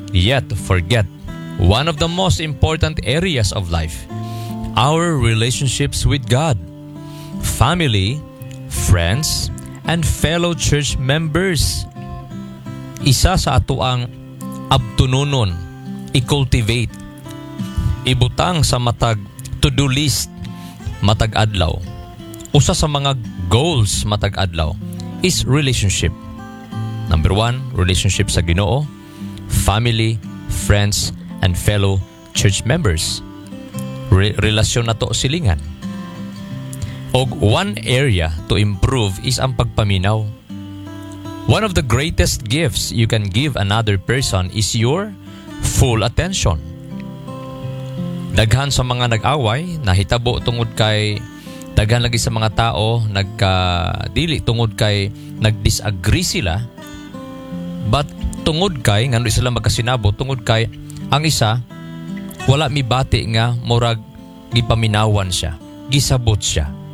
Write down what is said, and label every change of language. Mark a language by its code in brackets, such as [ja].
[en] Yet forget one of the most important areas of life, our relationships with God, family, friends, and fellow church members. [ceb] Isa sa ato ang abtununon, i-cultivate, ibutang sa matag to-do list, matag adlaw. Usa sa mga goals matag adlaw is relationship. [en] Number one, relationship sa Ginoo, family, friends, and fellow church members. [ceb] Relasyon na to silingan. Og one area to improve is ang pagpaminaw. [en] One of the greatest gifts you can give another person is your full attention. [ceb] Daghan sa mga nag-away, nahitabo tungod kay daghan lagi sa mga tao nagka-dili tungod kay nag-disagree sila. But tungod kay, ngano sila magkasinabo, tungod kay ang isa, wala mi bati nga murag gipaminawan siya, gisabot siya.